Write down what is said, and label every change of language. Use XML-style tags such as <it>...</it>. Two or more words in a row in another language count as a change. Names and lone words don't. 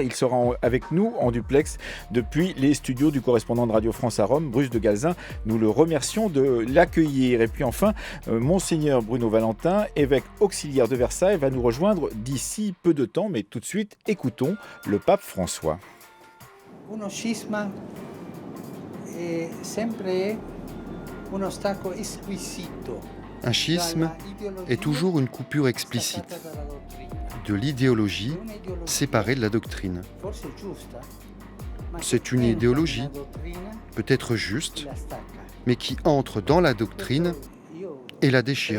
<fr>Il sera avec nous en duplex depuis les studios du correspondant de Radio France à Rome, Bruce de Galzin. Nous le remercions de l'accueillir. Et puis enfin, Monseigneur Bruno Valentin, évêque auxiliaire de Versailles, va nous rejoindre d'ici peu de temps, mais tout de suite, écoutons le pape François.</fr> <it>Uno schisma è sempre un ostacolo esquisito.</it> <fr>Un schisme est toujours une coupure explicite de l'idéologie séparée de la doctrine. C'est une idéologie, peut-être juste, mais qui entre dans la doctrine et la déchire.</fr>